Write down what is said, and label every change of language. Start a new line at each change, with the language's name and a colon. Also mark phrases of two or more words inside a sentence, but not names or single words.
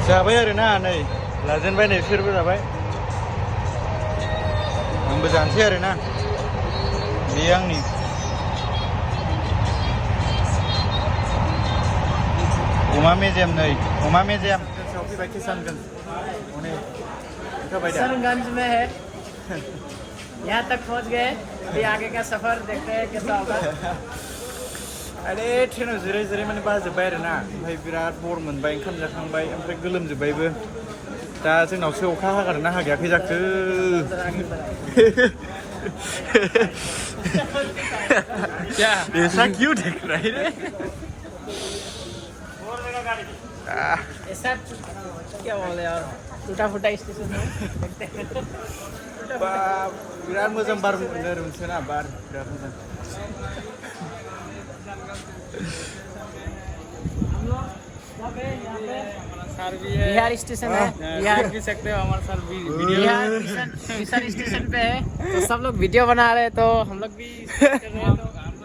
Bodo: जाबाय आरो ना नै लाजेनबाय नै बिसोरबो जाबाय आंबो जानोसै आरो ना बेयो आंनि अमा मेजेम नै अमा मेजेम फैबाय किसानगंज
Hindi: किशनगंज में है यहाँ तक पहुँच गए अभी आगे का सफर देखते हैं कैसा होगा
Bodo: अरे ट्रेनाव जिराय जिराय माने बाजोब्बाय आरो ना ओमफ्राय बिराद बर मोनबाय ओंखाम जाखांबाय ओमफ्राय गोलोमजोब्बायबो दा जोंनावसो अखा हागारना हागायाखै जाखो
Hindi: ऐसा क्यों देख रहा है ऐसा क्या बोले यार टूटा फूटा स्टेशन है देखते हैं
Bodo: बिराद मोजां बार मोनसोना बार बिराद मोजां
Hindi: बिहार स्टेशन है बिहार देख सकते हो हमारे साथ बिहार किशन स्टेशन पे है तो सब लोग वीडियो बना रहे हैं तो हम लोग भी कर रहे हैं तो